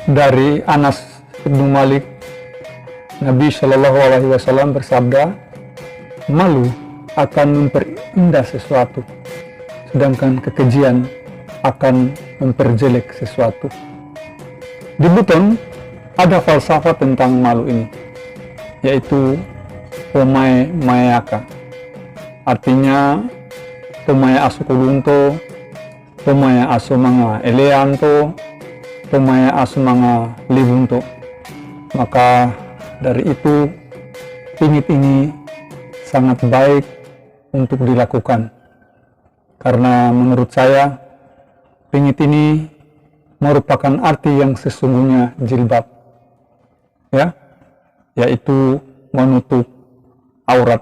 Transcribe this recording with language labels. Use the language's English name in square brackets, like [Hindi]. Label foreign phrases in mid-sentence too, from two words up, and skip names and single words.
[Indonesian] Dari Anas bin Malik, Nabi [Arabic] صلى الله عليه وسلم [Indonesian] bersabda, malu akan memperindah sesuatu, sedangkan kekejian akan memperjelek sesuatu. Di Buton ada falsafah tentang malu ini, yaitu [Wolio] Omae Mayaka, [Indonesian] artinya [Wolio] Tomaya asu kulunto, Tomaya asu mga eleanto, Tomaya asu mga libunto. [Indonesian] Maka dari itu pingit ini sangat baik untuk dilakukan, karena menurut saya pingit ini merupakan arti yang sesungguhnya jilbab, ya, yaitu menutup aurat.